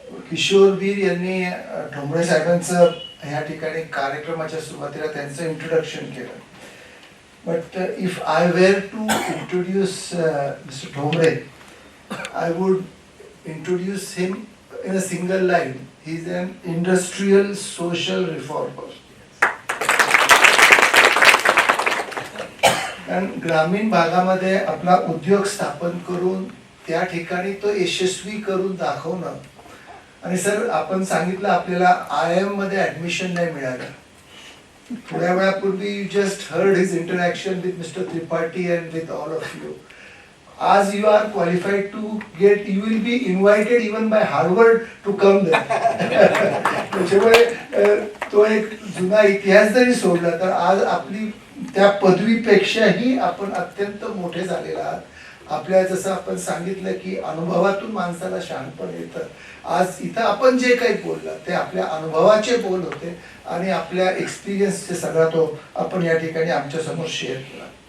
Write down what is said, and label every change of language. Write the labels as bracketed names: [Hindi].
[Marathi] किशोरवीर यांनी ठोंबरे साहेबांचं ह्या ठिकाणी कार्यक्रमाच्या सुरुवातीला त्यांचं इंट्रोडक्शन केलं. [English] But if I were to introduce Mr. Thomre, I would introduce him in a single line. He is an industrial social reformer. [Marathi] कारण ग्रामीण भागामध्ये आपला उद्योग स्थापन करून त्या ठिकाणी तो यशस्वी करून दाखवणं. आणि सर आपण सांगितलं आपल्याला IIM मध्ये ऍडमिशन नाही मिळालं. थोड्या वेळापूर्वी [English] You just heard his interaction with mister Tripathi and with all of you. As you are qualified to get, you will be invited even by Harvard to come there. [Marathi] त्याच्यामुळे तो एक जुना इतिहास जरी सोडला तर आज आपली त्या पदवीपेक्षाही आपण अत्यंत मोठे झालेला आहात. आपल्या जसं आपण सांगितलं की अनुभवातून माणसाला शहाणपण येतं. आज इथं आपण जे काही बोललं ते आपल्या अनुभवाचे बोल होते आणि आपल्या एक्सपिरियन्सचे सगळा तो आपण या ठिकाणी आमच्या समोर शेअर केला.